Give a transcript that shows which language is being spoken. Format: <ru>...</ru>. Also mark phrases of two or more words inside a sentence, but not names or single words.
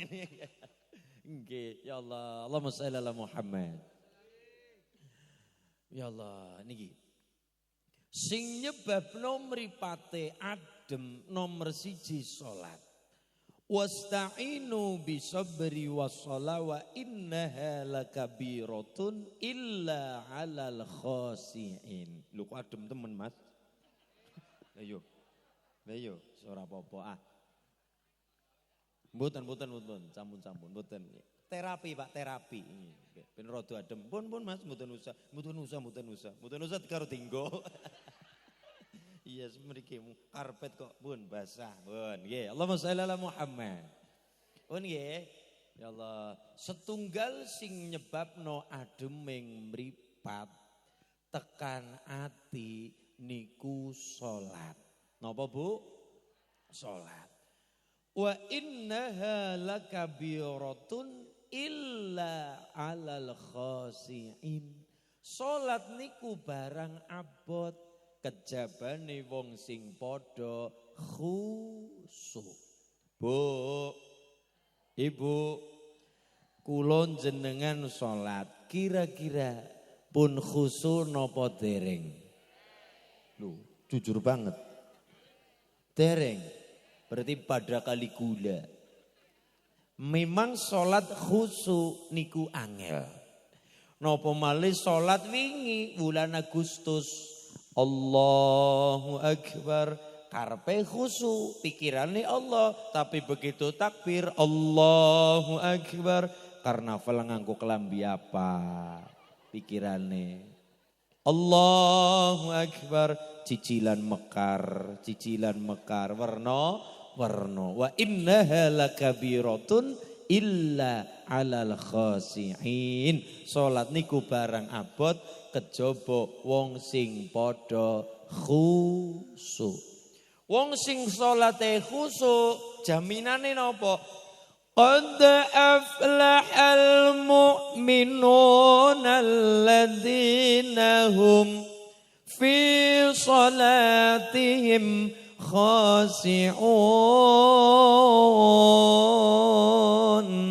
<jv>Nggih, ya Allah.</jv> <ar>اللهم صل على محمد.</ar> <jv>Ya Allah niki. Sing nyebabno mripate adem nomor 1 salat.</jv> <ar>واستعينوا بالصبر والصلاة وإنها لكبيرة إلا على الخاشعين.</ar> <jv>Lho kok adem temen Mas? Lah yo ora apa-apa ah. Mboten, sampun, mboten. Terapi Pak, terapi. Ben rada adem. Pun Mas, mboten usah karo tinggo. Iya semriki karpet kok pun basah. Pun nggih.</jv> <ar>اللهم صل على محمد.</ar> <jv>Pun nggih. Ya Allah, setunggal sing nyebabno ademing mripat tekan ati niku salat. Napa Bu? Salat.</jv> <ar>وإنها لكبيرة إلا على الخاشعين.</ar> <jv>Salat niku barang abot kejabane wong sing padha khusyuk. Bu, Ibu, kula jenengan salat kira-kira pun khusyuk napa dereng? Lho, jujur banget. Dereng. Berarti pada kali gula. Memang sholat khusyuk niku angel. Napa malih sholat wingi bulan Agustus.</jv> <ar>الله أكبر.</ar> <jv>Karepe khusyuk, pikirane Allah. Tapi begitu takbir</jv> <ar>الله أكبر.</ar> <jv>Karnaval nganggo kelambi apa? Pikirane</jv> <ar>الله أكبر.</ar> <jv>Cicilan mekar, warna</jv> <ar>وإنها لكبيرة إلا على الخاشعين.</ar> <jv>Salat niku barang abot kejaba wong sing padha khusyuk. Wong sing salate khusyuk jaminane napa?</jv> <ar>قد أفلح المؤمنون الذين هم في صلاتهم خاشعون.</ar>